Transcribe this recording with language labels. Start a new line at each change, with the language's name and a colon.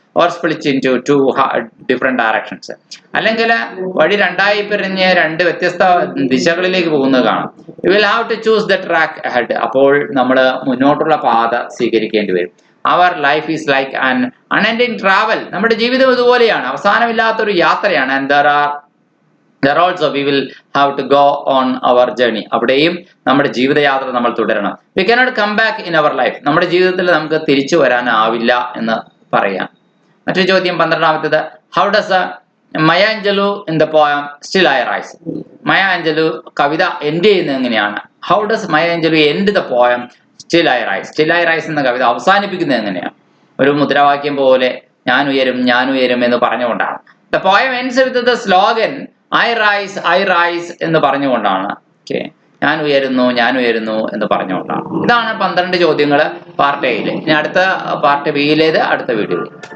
English: Or split into different directions.
Malayalam: അല്ലെങ്കിൽ വഴി രണ്ടായി പിരിഞ്ഞ് രണ്ട് വ്യത്യസ്ത ദിശകളിലേക്ക് പോകുന്നത് കാണാം.
English: You will have to choose the track ahead.
Malayalam: അപ്പോൾ നമ്മൾ മുന്നോട്ടുള്ള പാത സ്വീകരിക്കേണ്ടി വരും.
English: Our life is like an unending travel.
Malayalam: നമ്മുടെ ജീവിതം ഇതുപോലെയാണ്, അവസാനമില്ലാത്തൊരു യാത്രയാണ്.
English: And there also we will have to go on our journey.
Malayalam: അവിടെയും നമ്മുടെ ജീവിതയാത്ര നമ്മൾ തുടരണം.
English: We cannot come back in our life.
Malayalam: നമ്മുടെ ജീവിതത്തിൽ നമുക്ക് തിരിച്ചു വരാനാവില്ല എന്ന് പറയാം. മറ്റൊരു ചോദ്യം 12ാമത്തേത്,
English: how does Maya Angelou in the poem Still I Rise.
Malayalam: മയ ആഞ്ചലു കവിത എൻഡ് ചെയ്യുന്നത് എങ്ങനെയാണ്?
English: How does Maya Angelou end the poem Still I Rise?
Malayalam: Still I Rise എന്ന കവിത അവസാനിപ്പിക്കുന്നത് എങ്ങനെയാണ്? ഒരു മുദ്രാവാക്യം പോലെ ഞാൻ ഉയരും എന്ന് പറഞ്ഞുകൊണ്ടാണ്.
English: The poem ends with the slogan I rise
Malayalam: എന്ന് പറഞ്ഞുകൊണ്ടാണ്. ഓക്കെ, ഞാൻ ഉയരുന്നു എന്ന് പറഞ്ഞുകൊണ്ടാണ്. ഇതാണ് 12 ചോദ്യങ്ങൾ പാർട്ട് എയിൽ. ഇനി അടുത്ത പാർട്ട് ബിയിലേത് അടുത്ത വീഡിയോയിൽ.